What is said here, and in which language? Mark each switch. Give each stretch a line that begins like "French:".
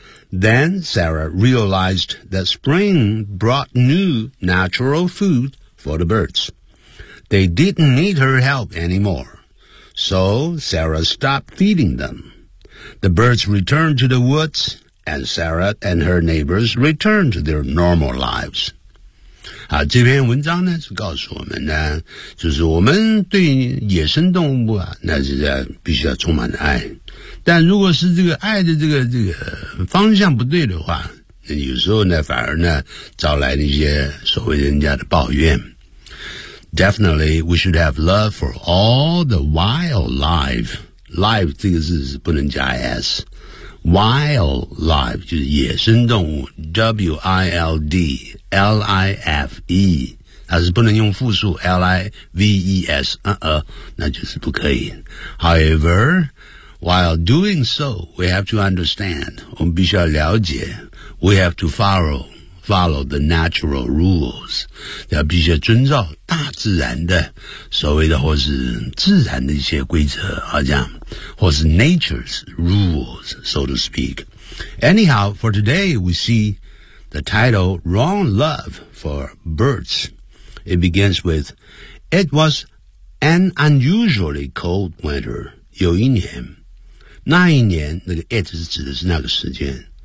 English: Then Sarah realized that spring brought new natural food for the birds. They didn't need her help anymore, so Sarah stopped feeding them. The birds returned to the woods, and Sarah and her neighbors returned to their normal lives.
Chinese: 啊，这篇文章呢是告诉我们呢，就是我们对野生动物啊，那是必须要充满的爱。但如果是这个爱的这个方向不对的话，那有时候呢反而呢招来那些所谓人家的抱怨。
English: Definitely, we should have love for all the wildlife.
Chinese: Life 这个字是不能加 s。Wildlife 就是野生动物 ,WILDLIFE, 它是不能用复数 LIVES, 那就是不可以。
English: However, while doing so, we have to understand,
Chinese: 我们必须要了解
English: ,we have to follow the natural rules,
Chinese: 要必须要遵照大自然的所谓的或是自然的一些规则，好像或是
English: nature's rules, so to speak. Anyhow, for today, we see the title Wrong Love for Birds. It begins with, It was an unusually cold winter.
Chinese: 有一年，那一年，那个 it 指的是那个时间。